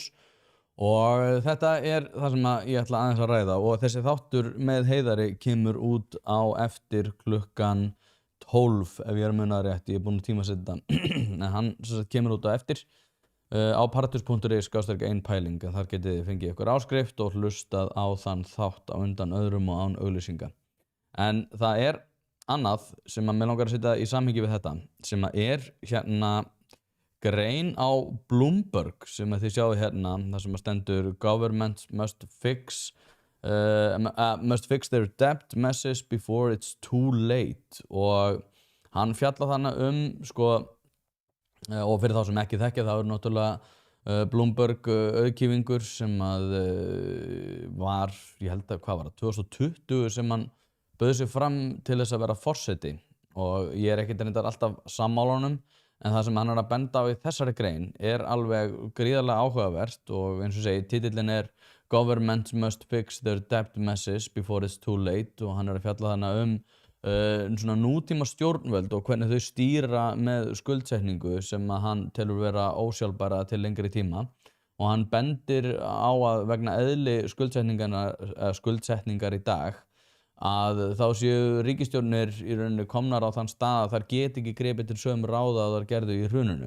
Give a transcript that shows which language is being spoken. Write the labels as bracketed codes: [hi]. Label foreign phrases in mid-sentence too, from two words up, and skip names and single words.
[is] Og þetta er það sem ég ætla aðeins að ræða, og þessi þáttur með Heiðari kemur út á eftir klukkan 12 ef ég er að muna það rétt, ég er búinn að tímasetja en hann sem sagt kemur út á eftir á paratus.is/1pæling en þar getið þið fengið ykkur áskrift og hlustað á þann þátt á undan öðrum og án auglýsinga. En það er annað sem að mig langar að setja í samhengi við þetta sem að er hérna grein á Bloomberg sem að þið sjáu hérna þar sem að stendur [en] government must fix their debt messes before it's too late [is] og hann fjallar þannig sko og fyrir þá sem ekki þekkja það náttúrulega Bloomberg auðkýfingur sem að var, ég held að hvað var það, 2020 sem hann bauð sig fram til þess að vera forseti og ég er ekkert reyndar alltaf sammála honum en það sem hann er að benda á í þessari grein er alveg gríðarlega áhugavert og eins og segi, titillinn er [en] Government must fix their debt messes before it's too late [is] og hann er að fjalla þannig svona nútíma stjórnvöld og hvernig þau stýra með skuldsetningu sem að hann telur vera ósjálfbæra til lengri tíma og hann bendir á að vegna eðli skuldsetningar í dag að þá séu ríkisstjórnir í rauninni komnar á þann stað að þær geti ekki gripið til sömu ráða að þær gerðu í hruninu.